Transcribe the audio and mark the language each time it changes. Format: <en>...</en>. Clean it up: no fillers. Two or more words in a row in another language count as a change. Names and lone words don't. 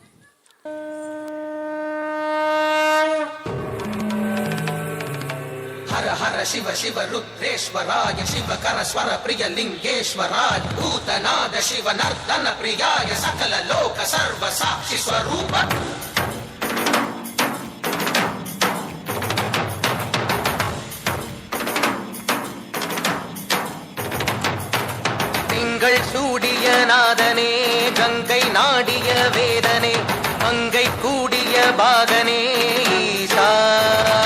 <sa>हर हर शिव शिव रुद्रेश्वराय शिवकर स्वर प्रिय लिंगेश्वराय भूतनाद शिव नर्तन प्रियाय सकल लोक सर्व साक्षि स्वरूप.</sa> <ta>திங்கள் சூடிய நாதனே கங்கை நாடிய வேதனே மங்கை கூடிய பாகனே ஈசா.</ta>